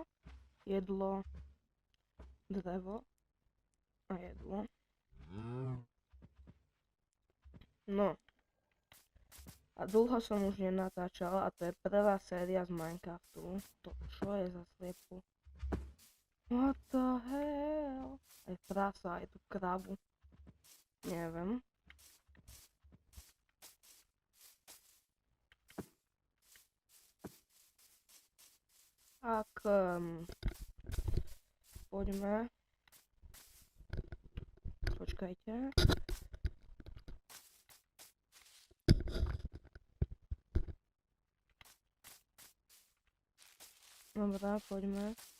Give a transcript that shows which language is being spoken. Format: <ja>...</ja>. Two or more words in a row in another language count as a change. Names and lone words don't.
<sk>Jedlo, drevo a jedlo. No. A dlho som už nenatáčal a to je prvá séria z Minecraftu. To čo je za sliepu?</sk> <en>What the hell?</en> <sk>Aj prasa, aj tú kravu. Neviem. Tak, poďme. Počkajte. Dobrá, poďme.</sk>